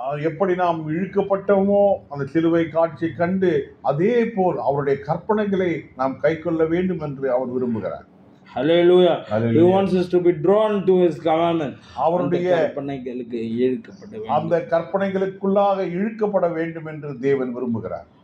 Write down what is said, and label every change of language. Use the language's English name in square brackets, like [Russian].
[Tamil] எப்படி நாம் இழுக்கப்பட்டோமோ அந்த சிலுவை காட்சி கண்டு அதே போல் அவருடைய கற்பனைகளை நாம் கைக்கொள்ள வேண்டும் என்று அவர் விரும்புகிறார். [English] Hallelujah. He wants us to be drawn to his commandments. [Tamil] அவருடைய கற்பனைகளுக்கு இழுக்கப்பட வேண்டும், அந்த கற்பனைகளுக்குள்ளாக இழுக்கப்பட வேண்டும் என்று தேவன் விரும்புகிறார்.